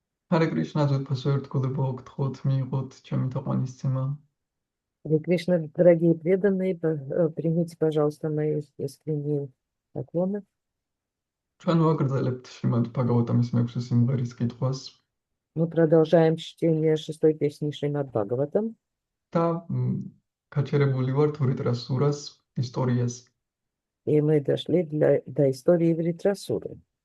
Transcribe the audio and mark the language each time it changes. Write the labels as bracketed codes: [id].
[ka] Hare Krishna, ძვირფასო ერთგულებო გთხოვთ მიიღოთ ჩემი თაყვანისცემა. [ru] Харе Кришна, дорогие преданные, примите, пожалуйста, мои искренние поклоны. [ka] ჩვენ ვაგრძელებთ შრიმად ბhagavatam-ის 6 სიმღერის კითხვას [ru] Мы продолжаем чтение 6-й песни Шримад Бхагаватам. [ka] და გაჩერებული ვართ ვრიტრას სურას ისტორიას. [ru] И мы дошли до истории Вритрасуры.